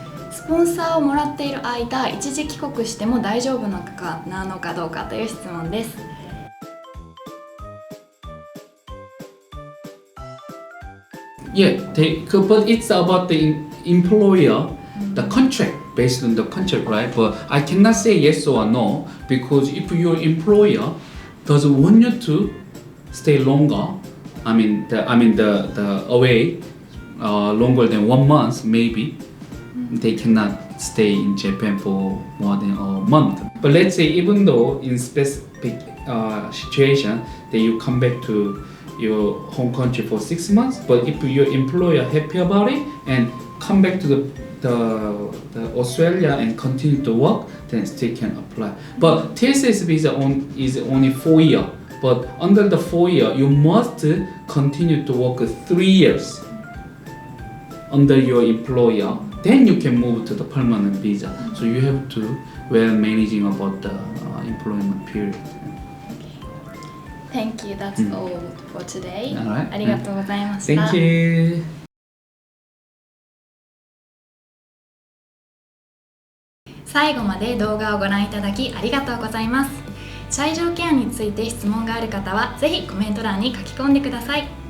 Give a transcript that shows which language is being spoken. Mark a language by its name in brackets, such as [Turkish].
[Japanese] スポンサーをもらっている間、一時帰国しても大丈夫なのかどうかという質問です。 [English] Yeah, but it's about the employer, the contract, based on the contract, right? But I cannot say yes or no, because if your employer doesn't want you to stay longer, the away longer than 1 month, maybe they cannot stay in Japan for more than a month. But let's say even though in specific situation that you come back to your home country for 6 months, but if your employer happy about it and come back to the Australia and continue to work, then still can apply. But TSS visa is only 4 years. But under the 4 year, you must continue to work 3 years under your employer. Then you can move to the permanent visa. So you have to well managing about the employment period. Thank you. That's all for today. Alright. [Japanese] ありがとうございました。 [English] Thank you. [Japanese] 最後まで動画をご覧いただきありがとうございます。チャイルドケアについて質問がある方はぜひコメント欄に書き込んでください。